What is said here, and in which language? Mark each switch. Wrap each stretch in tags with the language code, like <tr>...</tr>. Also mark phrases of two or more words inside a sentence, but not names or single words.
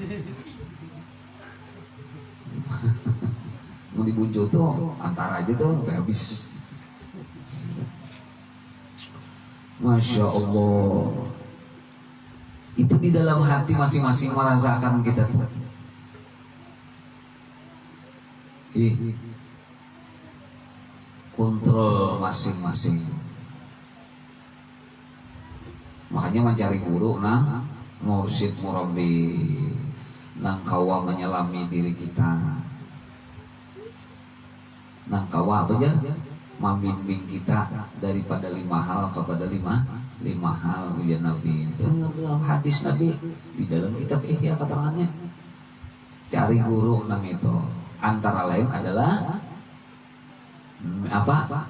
<bjn>Mau dibuncu tuh, antara aja tuh sampai habis.</bjn> <ar>ما شاء الله.</ar> <id>Itu di dalam hati masing-masing merasakan kita tuh. Kontrol masing-masing. Makanya mencari guru, mursyid murabbi,</id> <bjn>nang kawa menyelami diri kita. Nang kawa apa aja?</bjn> <id>Membimbing kita daripada 5 hal kepada 5 hal ya Nabi.</id> <bjn>Dalam hadis Nabi di dalam kitab Ihya keterangannya cari guru nang itu antara lain adalah apa?</bjn>